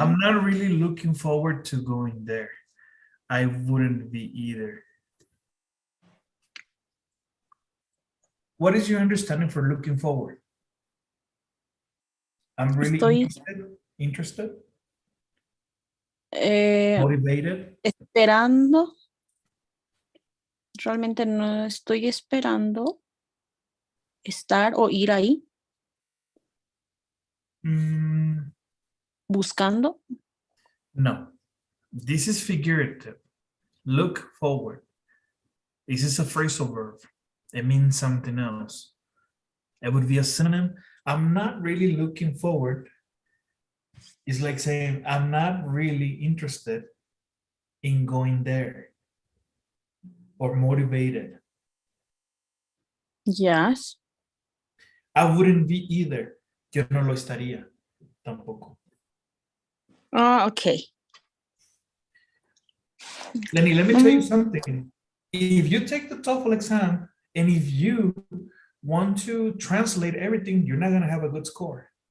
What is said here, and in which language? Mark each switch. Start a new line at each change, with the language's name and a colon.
English: I'm not really looking forward to going there. I wouldn't be either. What is your understanding for looking forward? I'm really interested, motivated.
Spanish: Esperando. Realmente no estoy esperando estar o ir ahí. Buscando.
English: No, this is figurative. Look forward. This is a phrasal verb. It means something else. It would be a synonym. I'm not really looking forward. It's like saying, I'm not really interested in going there or motivated. Yes. I wouldn't be either.
Spanish: Yo no lo estaría tampoco.
English: Okay. Lenny, let me tell you something. If you take the TOEFL exam and if you want to translate everything, you're not going to have a good score.